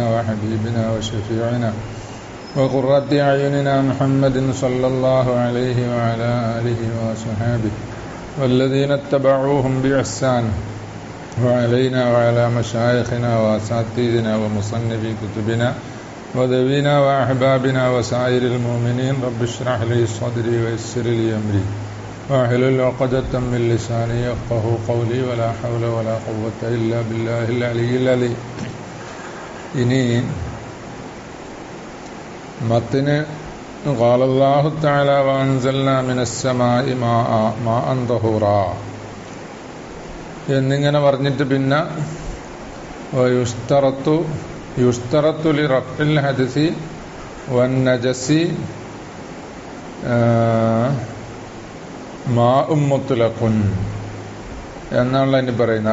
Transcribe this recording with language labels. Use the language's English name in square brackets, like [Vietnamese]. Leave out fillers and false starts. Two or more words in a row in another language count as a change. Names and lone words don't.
[Arabic] وحبيبنا وشفيعنا وقرة أعيننا محمد صلى الله عليه وعلى آله وصحبه والذين اتبعوهم بإحسان وعلينا وعلى مشايخنا وأساتذتنا ومصنفي كتبنا وذوينا وأحبابنا وسائر المؤمنين رب اشرح لي صدري ويسر لي أمري واحلل عقدة من لساني يفقهوا قولي ولا حول ولا قوة إلا بالله العلي العظيم. [Malayalam] ഇനി മത്തിന് [Arabic] قال الله تعالى وأنزلنا من السماء ماء طهورا [Malayalam] എന്നിങ്ങനെ പറഞ്ഞിട്ട് പിന്നെ [Arabic] يشترط لرفع الحدث والنجس ماء مطلق [Malayalam] എന്നാണ് ഇനി പറയുന്നത്.